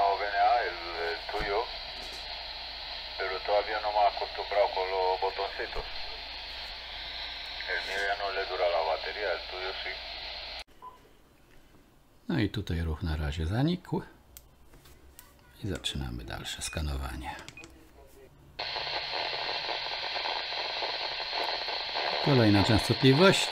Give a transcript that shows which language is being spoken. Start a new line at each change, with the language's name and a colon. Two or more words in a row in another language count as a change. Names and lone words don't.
Spanish: VNA, el tuyo, pero todavía no me he acostumbrado con los botoncitos. El mío ya no le dura la batería, el tuyo sí.
Polish: No i tutaj ruch na razie zanikł. I zaczynamy dalsze skanowanie. Kolejna częstotliwość.